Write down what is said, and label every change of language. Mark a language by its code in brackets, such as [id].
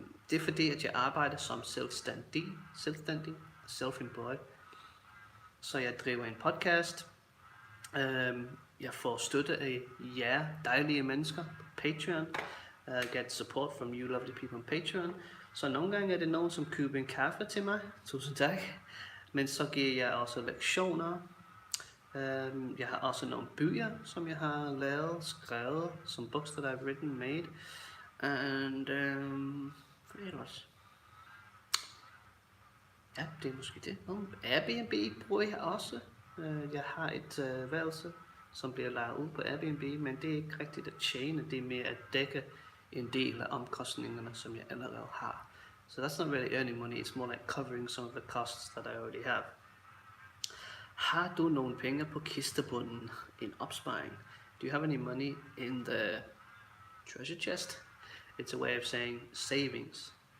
[da] Det er fordi at jeg arbejder som selvstændig, self-employed. Så jeg driver en podcast. Jeg får støtte af jer dejlige mennesker på Patreon. [en] Get support from you lovely people on Patreon. [da] Så nogle gange er det nogen, som køber en kaffe til mig. Tusind tak. Men så giver jeg også lektioner. Jeg har også nogle bøger, som jeg har lavet, skrevet, som [en] books that I've written, made. [da] And hvad ellers? Ja, det er måske det. Airbnb bruger jeg også. Jeg har et værelse, som bliver lejet ud på Airbnb, men det er ikke rigtigt at tjene. Det er mere at dække en del af omkostningerne, som jeg allerede har. [en] So that's not really earning money. It's more like covering some of the costs that I already have. [da] Har du nogle penge på kistebunden? En opsparing? [en] Do you have any money in the treasure chest? It's a way of saying savings.